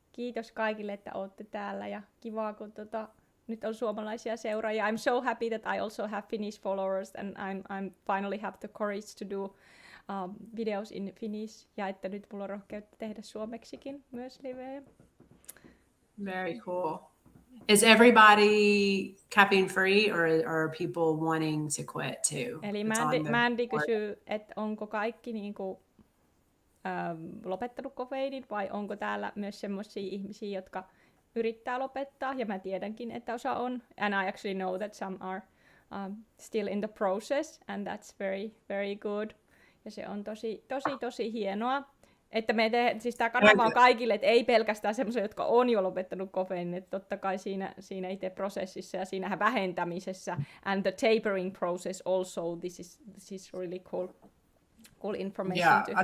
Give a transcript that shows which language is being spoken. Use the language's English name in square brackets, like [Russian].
[Finnish] Kiitos kaikille, että olette täällä, ja kivaa, kun nyt on suomalaisia seuraajia. [English] I'm so happy that I also have Finnish followers, and I'm finally have the courage to do videos in Finnish, [Finnish] ja että nyt mulla on rohkeutta tehdä suomeksikin myös livejä. [English] Very cool. Is everybody caffeine free, or are people wanting to quit too? [Finnish] Eli Mandy kysyy, että onko kaikki niinku lopettanut kofeiinin, vai onko täällä myös semmoisia ihmisiä, jotka yrittää lopettaa, ja mä tiedänkin, että osa on. [English] And I actually know that some are still in the process, and that's very, very good. [Finnish] Ja se on tosi hienoa. Että siis tää kanava on kaikille, että ei pelkästään semmoisia, jotka on jo lopettanut kofeiinin, että totta kai siinä itse prosessissa ja siinä vähentämisessä, [English] and the tapering process also, this is really cool information to have.